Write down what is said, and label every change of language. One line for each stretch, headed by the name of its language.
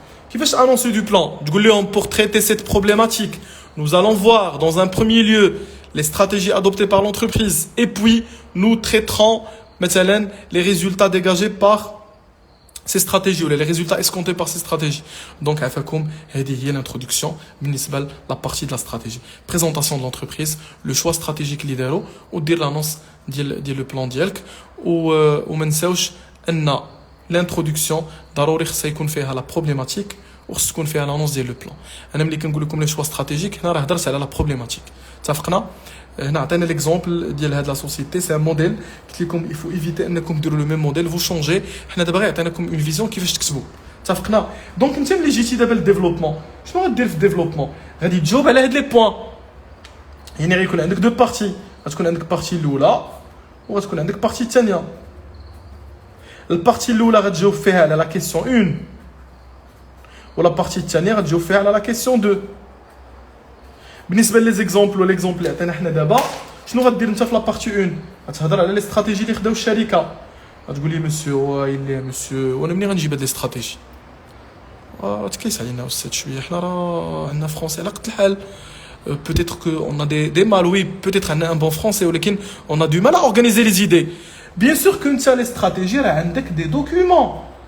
Arabic: كيفاش
French: annoncer du plan؟
Arabic: تقول لهم
French: pour traiter cette problématique nous allons voir dans un premier lieu les stratégies adoptées par l'entreprise et puis nous traiterons مثلا les résultats dégagés par ces stratégies ou les résultats escomptés par ces stratégies. Donc
Arabic: عفاكم هذه هي
French: l'introduction بالنسبه la partie de la stratégie. Présentation de l'entreprise, le choix stratégique
Arabic: اللي داروا ودير l'annonce ديال لو بلان ديالك وما نساوش ان l'introduction ضروري خصها يكون فيها لا بروبليماتيك وخص تكون فيها لانونس ديال لو بلان. انا ملي كنقول لكم لي شوا استراتيجيك هنا راه هضرت على لا بروبليماتيك. اتفقنا؟ هنا عطينا ليكزومبل ديال هاد لا سوسيتي سي ان موديل قلت لكم
French: il faut éviter
Arabic: انكم ديروا لو ميم موديل فو شونجي. حنا دابا غير عطيناكم اون فيزيون كيفاش تكتبوا. اتفقنا؟ دونك انت ملي جيتي دابا للديفلوبمون شنو غدير في الديفلوبمون؟ غادي تجاوب على هاد لي بوين. يعني غيكون عندك دو بارتي غتكون عندك بارتي الاولى وغتكون عندك بارتي الثانيه. البارتي الاولى غتجاوب فيها على لا كيسيون 1 ولا بارتي الثانيه غتجاوب فيها على لا كيسيون 2. بالنسبه لي زيكزامبل والاكزامبل اللي عطينا حنا دابا شنو غدير انت في لا بارتي 1؟ غتهضر على لي استراتيجي اللي خداو الشركه. غتقول لي مسيو الا مسيو وانا منين غنجيب هاد لي استراتيجي؟ تكيس علينا استاذ شويه حنا راه عندنا فرونسي على قد الحال
French: peut-être qu'on a des mal, oui, peut-être on a un bon français, mais on a du mal à organiser les idées. Bien sûr que les stratégies,
Arabic: عندك
French: des documents.